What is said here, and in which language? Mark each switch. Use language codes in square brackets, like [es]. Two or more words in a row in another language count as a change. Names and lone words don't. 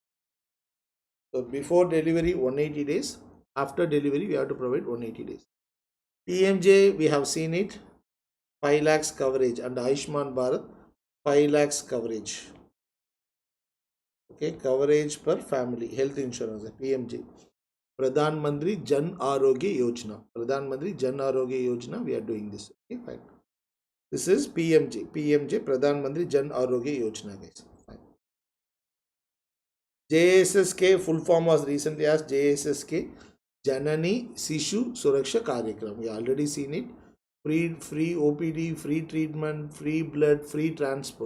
[en] So before delivery 180 days, after delivery we have to provide 180 days. PMJ we have seen it, 5 lakhs coverage, and Ayushman Bharat 5 lakhs coverage. Okay, coverage per family, health insurance, PMJ. Pradhan Mantri Jan Arogya Yojana. Pradhan Mantri Jan Arogya Yojana, we are doing this. Okay, fine. This is PMJ. PMJ, Pradhan Mantri Jan Arogya Yojana, guys. Fine. JSSK, full form was recently asked. JSSK, Janani Sishu Suraksha Karyakram. We already seen it. Free OPD, free treatment, free blood, free transport.